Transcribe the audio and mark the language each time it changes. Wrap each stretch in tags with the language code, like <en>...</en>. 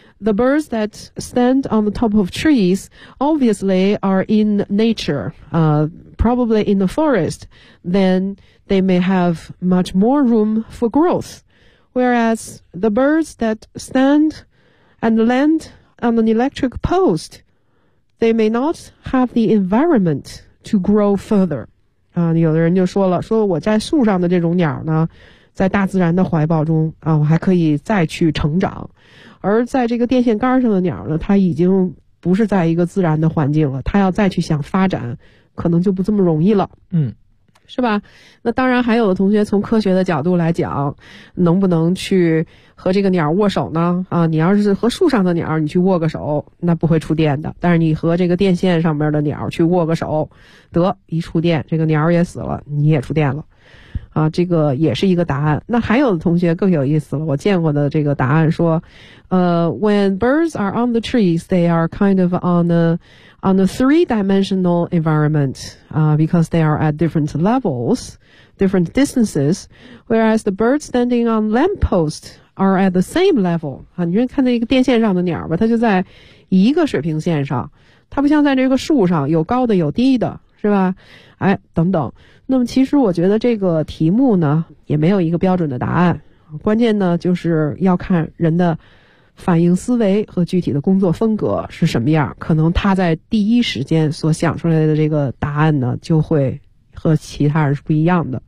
<en>The birds that stand on the top of trees obviously are in nature, probably in the forest, then they may have much more room for growth. Whereas the birds that standand land on an electric post, they may not have the environment to grow further.</en> <zh>啊，有的人就说了，说我在树上的这种鸟呢，在大自然的怀抱中啊，我还可以再去成长。而在这个电线杆上的鸟呢，它已经不是在一个自然的环境了，它要再去想发展，可能就不这么容易了。嗯。是吧？那当然还有的同学从科学的角度来讲，能不能去和这个鸟握手呢？啊，你要是和树上的鸟你去握个手，那不会触电的，但是你和这个电线上面的鸟去握个手，得一触电这个鸟也死了，你也触电了啊，这个也是一个答案。那还有的同学更有意思了，我见过的这个答案说</zh> <en>When birds are on the trees, they are kind of on a three-dimensional environment, because they are at different levels, different distances, whereas the birds standing on lampposts are at the same level.</en> <zh>啊，你看那个电线上的鸟吧，它就在一个水平线上，它不像在这个树上，有高的有低的，是吧？哎，等等。那么其实我觉得这个题目呢，也没有一个标准的答案。关键呢，就是要看人的反应思维和具体的工作风格是什么样，可能他在第一时间所想出来的这个答案呢就会和其他人是不一样的。</zh>